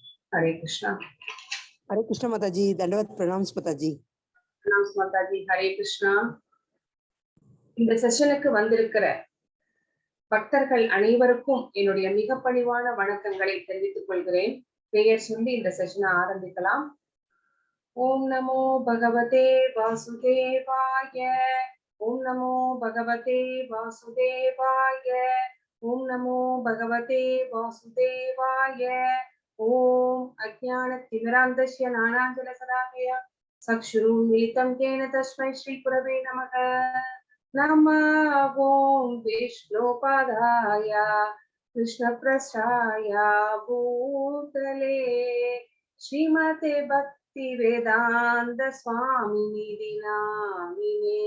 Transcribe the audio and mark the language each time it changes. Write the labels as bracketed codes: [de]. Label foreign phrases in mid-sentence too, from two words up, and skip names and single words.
[hi] हरे कृष्णा माता जी। दंडवत प्रणाम माता जी। हरे कृष्णा। [ta] இந்த செஷனுக்கு வந்திருக்கிற பக்தர்கள் அனைவருக்கும் என்னுடைய மிக பணிவான வணக்கங்களை தெரிவித்துக் கொள்கிறேன். பெயர் சொல்லி இந்த செஷனை ஆரம்பிக்கலாம். [sa] ॐ नमो भगवते वासुदेवाय, ॐ नमो भगवते वासुदेवाय, ॐ नमो भगवते वासुदेवाय. ॐ अज्ञानतिमिरान्धस्य ज्ञानाञ्जनशलाकया चक्षुरुन्मीलितं येन तस्मै श्रीगुरवे नमः। नमः ओं विष्णुपादाय कृष्णप्रस्थाय भूतले श्रीमते भक्तिवेदान्त स्वामिनिधि नामिने।